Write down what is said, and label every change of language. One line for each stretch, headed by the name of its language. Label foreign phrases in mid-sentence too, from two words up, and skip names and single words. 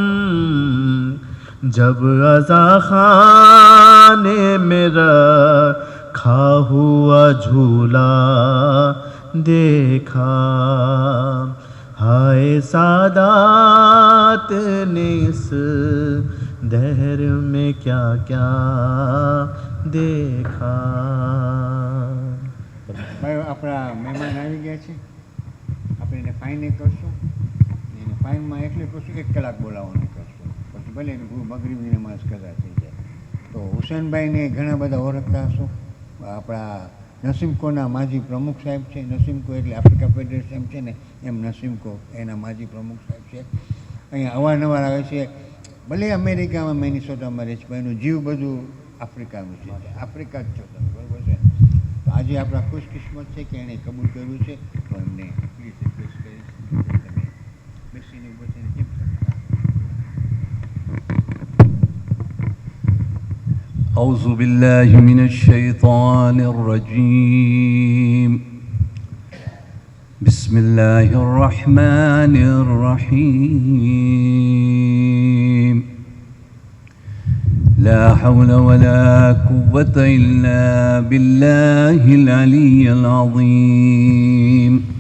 Urdu: جب عزا خانے میں رکھا ہوا جھولا دیکھا، ہائے سادات نے اس دہر میں کیا کیا دیکھا.
Gujarati: ભાઈ આપણા મહેમાન આવી ગયા છે, આપણે એને ફાઇને કરશું, એને ફાઇનમાં એટલે કરશું 1 કલાક બોલાવવાનું કરશું, પછી ભલે મગરીબની નમાઝ કદા થઈ જાય. તો હુસેનભાઈને ઘણા બધા ઓળખતા હશો, આપણા નસીમકોના માજી પ્રમુખ સાહેબ છે. નસીમકો એટલે આફ્રિકા ફેડરેશન છે ને એમ નસીમકો એના માજી પ્રમુખ સાહેબ છે. અહીંયા અવારનવાર આવે છે, ભલે અમેરિકામાં મિનેસોટામાં રહે છે પણ એનું જીવ બધું આફ્રિકાનું છે, આફ્રિકા જ છો તમે, બરાબર છે. તો આજે આપણા ખુશકિસ્મત છે કે એણે કબૂલ કર્યું છે, તો એમને
English: please request
Gujarati: કરીશ તમે બેસીને ઊભો થઈને કેમ કરતા.
Arabic: أعوذ بالله من الشيطان الرجيم بسم الله الرحمن الرحيم لا حول ولا قوة إلا بالله العلي العظيم